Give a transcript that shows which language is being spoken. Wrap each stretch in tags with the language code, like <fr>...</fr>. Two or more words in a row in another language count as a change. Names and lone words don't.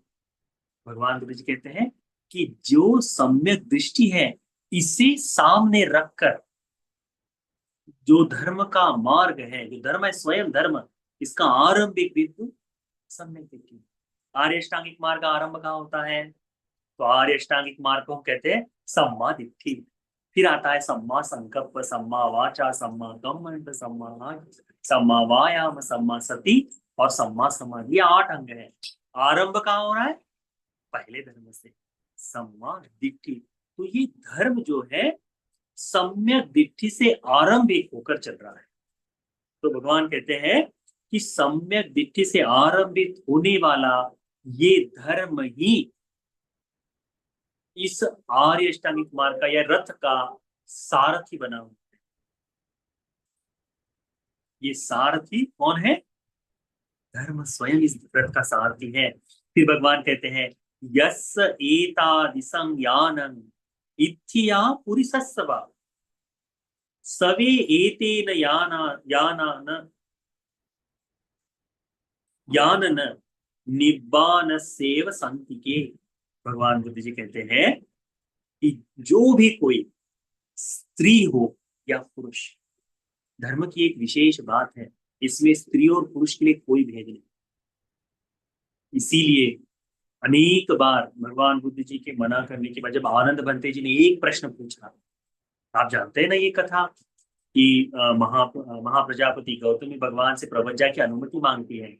<hi>भगवान बुद्ध जी कहते हैं कि जो सम्यक दृष्टि है, इसे सामने रखकर जो धर्म का मार्ग है, जो धर्म है स्वयं धर्म, इसका आरंभिक बिंदु सम्यक दृष्टि। आर्य अष्टांगिक मार्ग का आरंभ कहाँ होता है? तो आर्य अष्टांगिक मार्ग को हम कहते हैं</hi> <pi>सम्मा दिट्ठी।</pi> <hi>फिर आता है</hi> <pi>सम्मा संकल्प, सम्मा वाचा, सम्मा कम्मंत, सम्मा वायाम, सम्मा सती</pi> <hi>और</hi> <pi>सम्मा समाधि।</pi> <hi>ये 8 अंग है। आरंभ कहाँ हो रहा है? पहले धर्म से,</hi> <pi>सम्मा दिट्ठी।</pi> <hi>तो ये धर्म जो है सम्यक दिट्ठी से आरंभिक होकर चल रहा है। तो भगवान कहते हैं कि सम्यक दिट्ठी से आरंभित होने वाला ये धर्म ही इस आर्य अष्टांगिक मार्ग का या रथ का सारथी बना हुआ है। ये सारथी कौन है? धर्म स्वयं इस रथ का सारथी है। फिर भगवान कहते हैं</hi> <pi>यस एतादिसं यानं इत्थिया पुरिसस्सवा सवे एतेन यानन निब्बान सेव संतिके।</pi> <hi>भगवान बुद्ध जी कहते हैं कि जो भी कोई स्त्री हो या पुरुष, धर्म की एक विशेष बात है, इसमें स्त्री और पुरुष के लिए कोई भेद नहीं। इसीलिए अनेक बार भगवान बुद्ध जी के मना करने के बाद जब आनंद बंते जी ने एक प्रश्न पूछा, आप जानते हैं ना ये कथा कि महाप्रजापति गौतमी भगवान से प्रवज्जा की अनुमति मांगती है।</hi>